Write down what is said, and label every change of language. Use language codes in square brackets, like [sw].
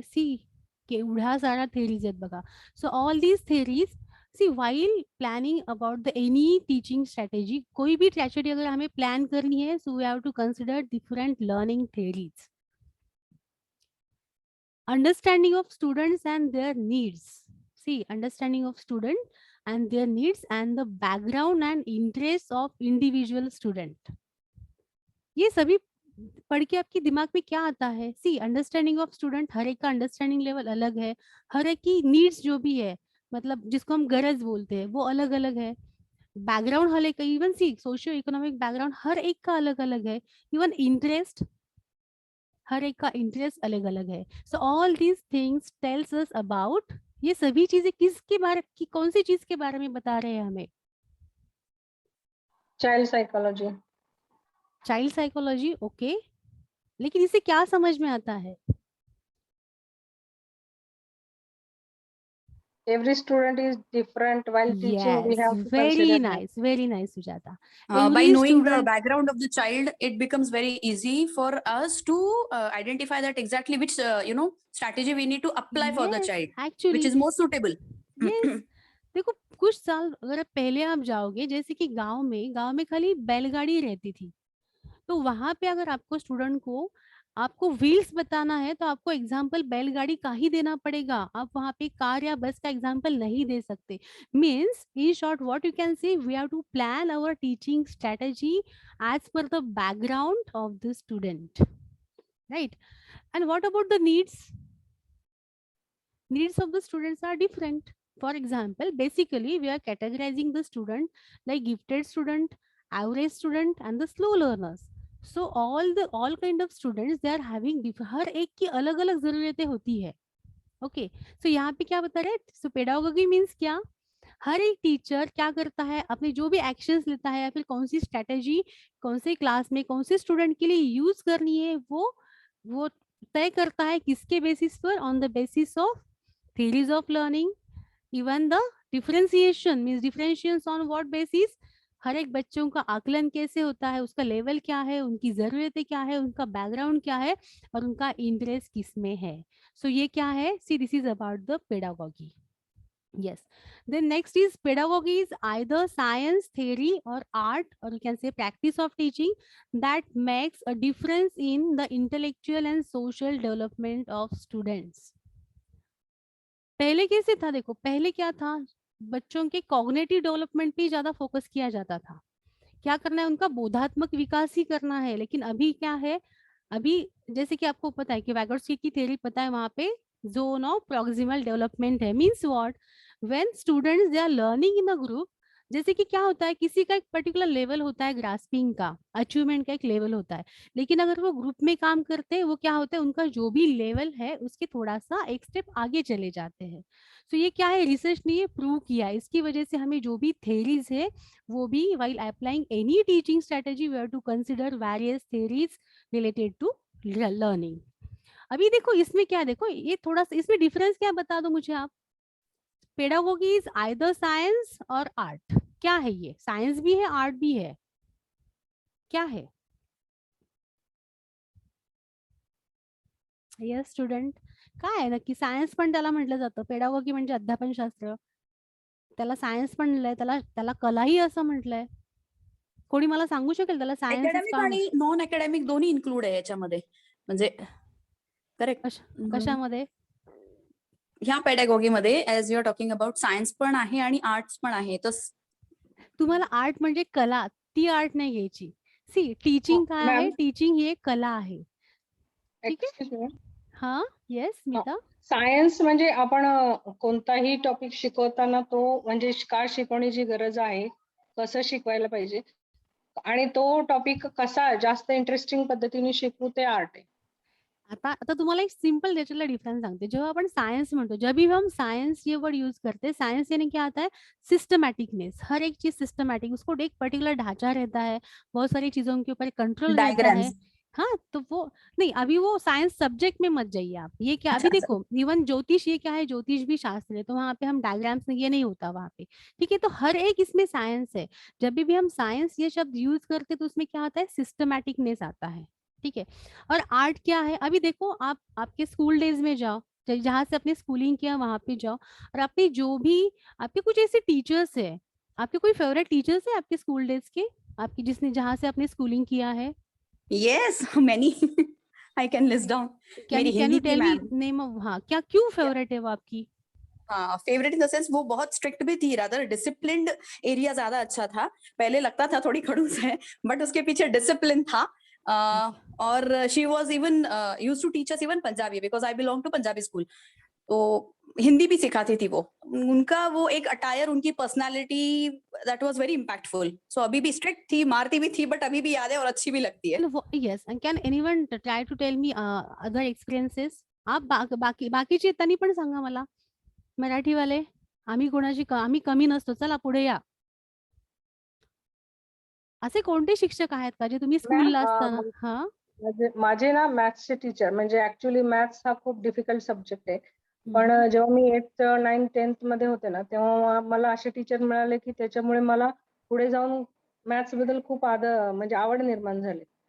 [mr] C, केवढ्या साऱ्या theories आहेत बघा. [en] so all these theories, see while planning about the any teaching strategy, [hi] कोई भी स्ट्रेटेजी अगर हमें प्लान करनी है, [en] So we have to consider different learning theories. Understanding of students and their needs. See, understanding of student and their needs and the background and interests of individual student. [hi] ये सभी पढ़ के आपके दिमाग में क्या आता है? सी, [en] understanding of student, [hi] हर एक का अंडरस्टैंडिंग लेवल अलग है, हर एक की नीड्स जो भी है, मतलब जिसको हम गरज बोलते हैं, वो अलग अलग है. बैकग्राउंड हर एक का, इवन सी सोशियो इकोनॉमिक बैकग्राउंड हर एक का अलग अलग है. इवन इंटरेस्ट, हर एक का इंटरेस्ट अलग अलग है. [en] so all these things tells us about, [hi] ये सभी चीजें किसके बारे की, कौन सी चीज के बारे में बता रहे हैं हमें? [en] Child psychology. Child psychology. [hi] Okay, लेकिन इसे क्या समझ में आता है? [en] Every student is different. While teaching, we have to very consider nice, very nice, Sujata. By knowing the background of the child, it becomes very easy for us to identify that exactly which strategy we need to apply for the child, actually, which is more suitable. Yes. [hi] देखो, कुछ साल अगर पहले आप जाओगे, जैसे कि गांव में खाली बैलगाड़ी रहती थी, तो वहां पे अगर आपको स्टूडेंट को आपको व्हील्स बताना है, तो आपको एग्जाम्पल बैलगाड़ी का ही देना पड़ेगा. आप वहां पे कार या बस का एग्जाम्पल नहीं दे सकते. [en] Means in short what you can say, we have to plan our teaching strategy as per the background of the student, right? And what about the needs of the students are different. For example, basically we are categorizing the student like gifted student, average student, and the slow learners. So all kind of students, they are having [hi] हर एक की अलग अलग जरूरतें होती है. Okay, सो यहाँ पे क्या बता रहे हैं? सो पेडागोगी मीन्स क्या? हर एक टीचर क्या करता है, अपने जो भी एक्शंस लेता है या फिर कौन सी स्ट्रेटेजी कौन से क्लास में कौन से स्टूडेंट के लिए यूज करनी है, वो तय करता है. किसके बेसिस पर? [en] On the basis of theories of learning. Even the differentiation means differentiations on what basis? [hi] हर एक बच्चों का आकलन कैसे होता है, उसका लेवल क्या है, उनकी जरूरतें क्या है, उनका बैकग्राउंड क्या है, और उनका इंटरेस्ट किसमें है. सो ये क्या है? [en] See, this is about the pedagogy. Yes. Then next is pedagogy is either science, theory, or art, or you can say practice of teaching that makes a difference in the intellectual and social development of students. [hi] पहले कैसे था? देखो, पहले क्या था, बच्चों के cognitive development पे ज्यादा फोकस किया जाता था. क्या करना है? उनका बोधात्मक विकास ही करना है. लेकिन अभी क्या है? अभी जैसे कि आपको पता है कि वैगोट्स्की की थ्योरी पता है, वहां पे जोन ऑफ प्रॉक्सिमल डेवलपमेंट है. [en] Means what? When students they are learning in a group, [hi] जैसे कि क्या होता है, किसी का एक पर्टिकुलर लेवल होता है ग्रास्पिंग का, अचीवमेंट का एक लेवल होता है, लेकिन अगर वो ग्रुप में काम करते हैं वो क्या होता है, उनका जो भी लेवल है उसके थोड़ा सा एक स्टेप आगे चले जाते हैं। तो ये क्या है, रिसर्च ने ये प्रूव किया है। इसकी वजह से हमें जो भी थेरीज है वो भी [en] While applying any teaching strategy we have to consider various theories related to learning. [hi] अभी देखो इसमें क्या, देखो ये थोड़ा सा इसमें डिफरेंस क्या बता दो मुझे आप। [en] pedagogy is either science [hi] और आर्ट। क्या है ये, सायन्स भी है आर्ट भी है, क्या है? [mr] यस स्टुडंट, काय आहे नक्की? सायन्स पण त्याला म्हटलं जातं, पेडागोगी म्हणजे अध्यापनशास्त्र, त्याला सायन्स पण म्हणलंय, त्याला कलाही असं म्हटलंय. कोणी मला सांगू शकेल त्याला सायन्स अकॅडमिक आणि नॉन अकॅडमिक दोन्ही इन्क्लूड आहे याच्यामध्ये, म्हणजे करेक्ट. कशामध्ये? ह्या पेडागॉगी मध्ये [en] as you are talking about [mr] science पण आहे आणि आर्ट्स पण आहे. तर तुम्हाला आर्ट म्हणजे कला, ती आर्ट नाही घ्यायची. सी टीचिंग काय आहे, टीचिंग ही एक कला आहे. ठीक आहे. हा येस स्मिता. सायन्स म्हणजे आपण कोणताही टॉपिक शिकवताना तो म्हणजे का शिकवण्याची गरज आहे, कसं शिकवायला पाहिजे आणि तो टॉपिक कसा जास्त इंटरेस्टिंग पद्धतीने शिकवू, ते आर्ट आहे. आता तुम्हाला एक सिंपल त्याच्यातला डिफरेंस सांगते. जेव्हा आपण सायन्स म्हणतो, [hi] जब भी हम सायन्स ये वर्ड यूज करते हैं, सायन्स यानी क्या आता है, सिस्टमैटिकनेस, हर एक चीज सिस्टमैटिक, उसको एक पर्टिकुलर ढांचा रहता है, बहुत सारी चीजों के ऊपर कंट्रोल रहता है. हाँ, तो वो नहीं, अभी वो साइंस सब्जेक्ट में मत जाइए आप. ये क्या, अभी देखो इवन ज्योतिष, ये क्या है, ज्योतिष भी शास्त्र है, तो वहाँ पे हम डायग्राम्स, ये नहीं होता वहाँ पे. ठीक है, तो हर एक इसमें साइंस है. जब भी हम साइंस ये शब्द यूज करते तो उसमें क्या आता है, सिस्टमैटिकनेस आता है. ठीक है. और आर्ट क्या है, अभी देखो आप आपके स्कूल डेज में जाओ, जहाँ से अपने स्कूलिंग किया वहां पे जाओ, और आपके जो भी आपके कुछ ऐसे टीचर्स है, आपके कोई फेवरेट टीचर्स है आपके स्कूल डेज के, आपकी जिसने जहाँ से आपने स्कूलिंग किया है? [en] Yes, many. I can list down. Can you tell me name of, [hi] हाँ क्या, क्यों फेवरेट है वो आपकी? हाँ, फेवरेट इन द सेंस वो बहुत स्ट्रिक्ट भी थी, रादर डिसिप्लिन्ड एरिया ज्यादा अच्छा था. पहले लगता था थोड़ी खड़ूस है, बट उसके पीछे डिसिप्लिन था. [en] और she was even use to teach us even Punjabi, because I belong to Punjabi school. [hi] तो हिंदी भी सिखाती थी वो. उनका वो एक अटायर, उनकी personality, [en] That was very impactful. [hi] सो अभी भी स्ट्रिक्ट थी, मारती भी थी, बट अभी भी याद है और अच्छी भी लगती है. [en] Yes, and can anyone try to tell me other experiences? [mr] आप बाकीचे त्यांनी पण सांगा मला. मराठीवाले, आम्ही कोणाची, आम्ही कमी नसतो, चला पुढे या. असे कोणते शिक्षक आहेत का जे तुम्ही स्कूलला असताना? हा, माझे ना मॅथ्सचे टीचर, म्हणजे ऍक्च्युली मॅथ्स हा खूप डिफिकल्ट सब्जेक्ट आहे, पण जेव्हा मी 8th, 9th, 10th मध्ये होते ना, तेव्हा मला असे टीचर मिळाले की त्याच्यामुळे मला पुढे जाऊन मॅथ्स बद्दल खूप म्हणजे आवड निर्माण झाली.